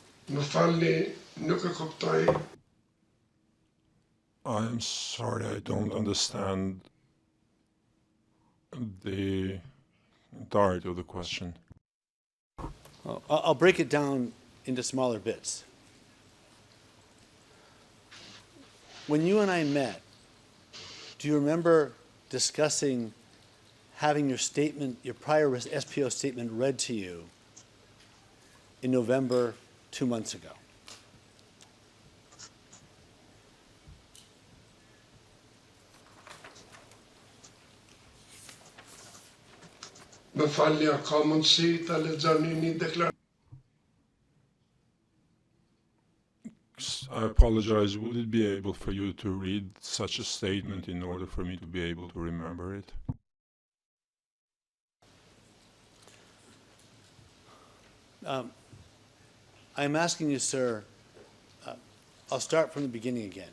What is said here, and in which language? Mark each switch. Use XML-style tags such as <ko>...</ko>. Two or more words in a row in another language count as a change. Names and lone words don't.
<sq>Më falni, nuk e kuptoj.</sq> <en>I'm sorry, I don't understand the entirety of the question. I'll break it down into smaller bits. When you and I met, do you remember discussing having your statement, your prior SPO statement read to you in November 2 months ago?</en> <sq>Më falni, a ka mundësi ta lexoni një deklaratë?</sq> <en>I apologize. Would it be able for you to read such a statement in order for me to be able to remember it? I'm asking you, sir, I'll start from the beginning again.</en>